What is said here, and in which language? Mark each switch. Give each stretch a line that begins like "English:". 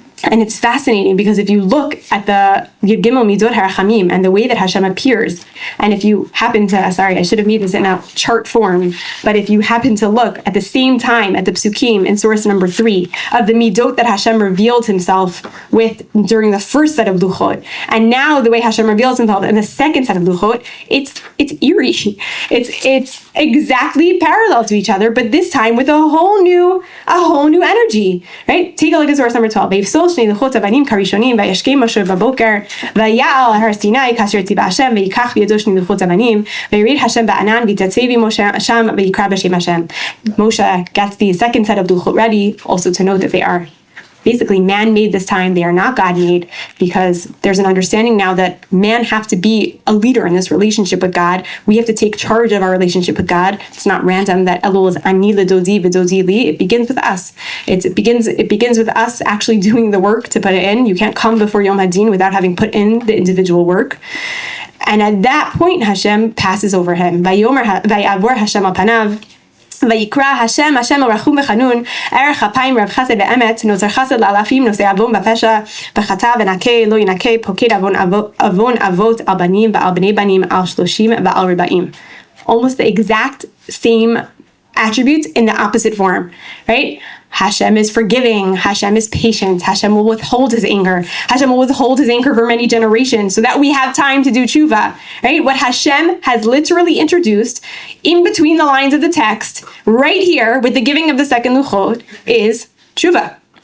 English: And it's fascinating because if you look at the Yud Gimel Midot HaRachamim and the way that Hashem appears, and if you happen to, I should have made this in a chart form, but if you happen to look at the same time at the Psukim in source number 3 of the Midot that Hashem revealed himself with during the first set of Luchot, and now the way Hashem reveals himself in the second set of Luchot, it's eerie. It's exactly parallel to each other, but this time with a whole new energy, right? Take a look at source number 12.
Hebrew: שני לוחות אבנים כראשונים וישכם משה בבוקר ויעל הר סיני כאשר ציווה השם ויקח בידו שני לוחות אבנים וירד השם בענן ויתייצב עם משה שם ויקרא בשם השם.
English: Moshe gets the second set of luchot ready, also to note that they are basically man made this time. They are not God made, because there's an understanding now that man have to be a leader in this relationship with God. We have to take charge of our relationship with God. It's not random that Elul is
Hebrew: ani ledodi v'dodi li.
English: It begins with us. It begins with us actually doing the work to put it in. You can't come before Yom Hadin without having put in the individual work. And at that point, Hashem passes over him.
Hebrew: Vayavor Hashem al panav. ויקרא השם רחום וחנון ערך אפיים רב חסד ואמת נוזר חסד לאלפים נושא עוון בפשע וחטא ונקה לא ינקה פוקד עוון אבות על בנים ועל בני בנים על 30 ועל 40.
English: Almost the exact same attributes in the opposite form, right? Hashem is forgiving. Hashem is patient. Hashem will withhold his anger. Hashem will withhold his anger for many generations so that we have time to do tshuva, right? What Hashem has literally introduced in between the lines of the text, right here with the giving of the second luchot, is tshuva.